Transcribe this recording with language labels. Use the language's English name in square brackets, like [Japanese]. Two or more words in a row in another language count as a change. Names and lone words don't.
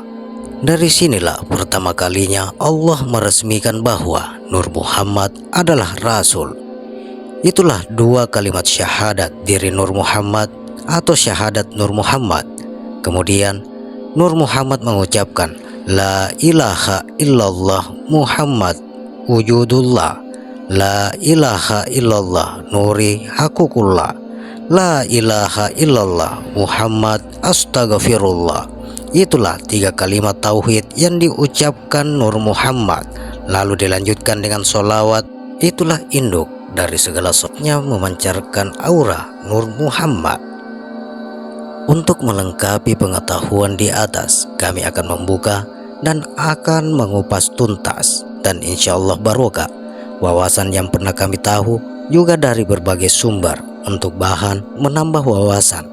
[Indonesian] Dari sinilah pertama kalinya Allah meresmikan bahwa Nur Muhammad adalah Rasul. Itulah dua kalimat syahadat diri Nur Muhammad atau syahadat Nur Muhammad. Kemudian Nur Muhammad mengucapkan [Arabic] لا إله إلا الله محمد وجود الله، لا إله إلا الله نوري حقوق الله، لا إله إلا الله محمد أستغفر الله. [Indonesian] Itulah tiga kalimat tauhid yang diucapkan Nur Muhammad. Lalu dilanjutkan dengan solawat. Itulah induk dari segala sosoknya memancarkan aura Nur Muhammad. Untuk melengkapi pengetahuan di atas, kami akan membuka dan akan mengupas tuntas, dan [Arabic] إن شاء الله بركة [Indonesian] wawasan yang pernah kami tahu juga dari berbagai sumber untuk bahan menambah wawasan.